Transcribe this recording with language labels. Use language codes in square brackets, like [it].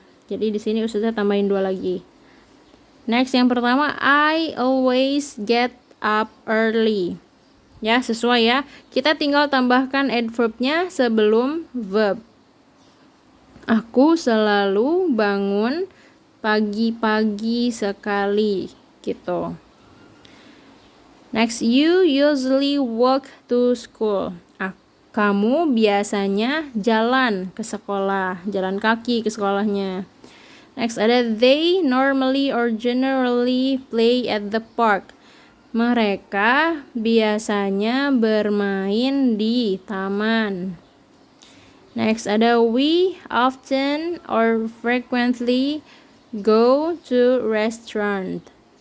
[id] Jadi di sini Ustazah tambahin 2 lagi. Next yang pertama [en] I always get up early. [id] Ya, sesuai ya. Kita tinggal tambahkan adverbnya sebelum verb. Aku selalu bangun pagi-pagi sekali gitu. [en] Next, you usually walk to school. [id] Kamu biasanya jalan ke sekolah, jalan kaki ke sekolahnya. [en] Next ada they normally or generally play at the park. [id] Mereka biasanya bermain di taman. [en] Next ada we often or frequently go to restaurant.